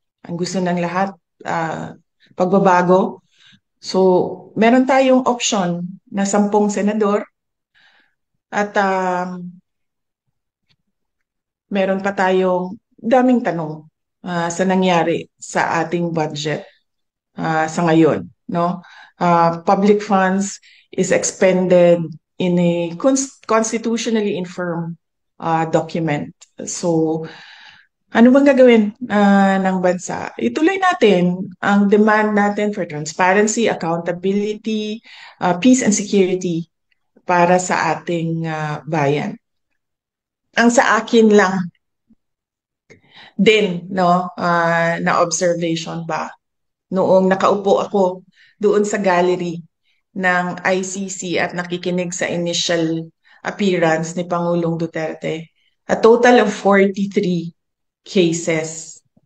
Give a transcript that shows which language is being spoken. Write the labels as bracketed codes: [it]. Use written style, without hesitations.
[tl] Ang gusto ng lahat, pagbabago. So, meron tayong option na 10 senador at meron pa tayong daming tanong sa nangyari sa ating budget sa ngayon, no? [en] Public funds is expended in a constitutionally infirm document. [tl] So, ano bang gagawin ng bansa? Ituloy natin ang demand natin [en] for transparency, accountability, peace and security [tl] para sa ating bayan. Ang sa akin lang din, no, na observation ba, noong nakaupo ako doon sa gallery ng ICC at nakikinig sa initial appearance ni Pangulong Duterte, [en] a total of 43 cases.